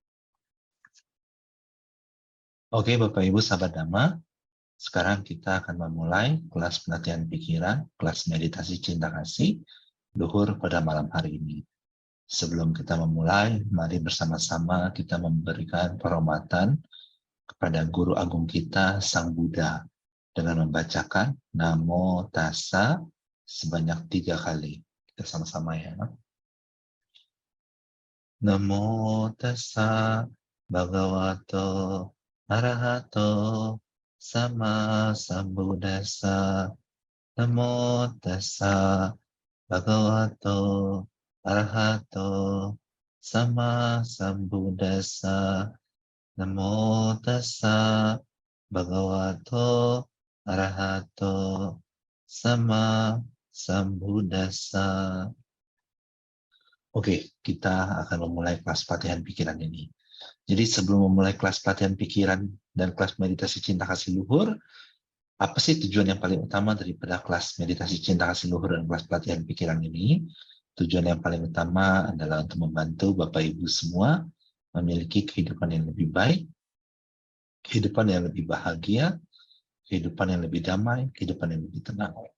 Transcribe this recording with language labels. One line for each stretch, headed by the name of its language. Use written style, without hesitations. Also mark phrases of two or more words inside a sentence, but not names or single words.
Indonesian: Oke, Bapak Ibu sahabat Dhamma, sekarang kita akan memulai kelas pelatihan pikiran, kelas meditasi cinta kasih, luhur pada malam hari ini. Sebelum kita memulai, mari bersama-sama kita memberikan penghormatan kepada Guru Agung kita, Sang Buddha, dengan membacakan Namo Tassa sebanyak 3 kali. Kita sama-sama ya.
Pali: Namo Tassa Bhagavato Arahato Sama Sambuddhassa. Namo Tassa Bhagavato Arahato Sama Sambuddhassa. Namo Tassa Bhagavato Arahato Sama Sambuddhassa.
Indonesian: Oke, kita akan memulai kelas pelatihan pikiran ini. Jadi sebelum memulai kelas pelatihan pikiran dan kelas meditasi cinta kasih luhur, apa sih tujuan yang paling utama daripada kelas meditasi cinta kasih luhur dan kelas pelatihan pikiran ini? Tujuan yang paling utama adalah untuk membantu Bapak Ibu semua memiliki kehidupan yang lebih baik, kehidupan yang lebih bahagia, kehidupan yang lebih damai, kehidupan yang lebih tenang.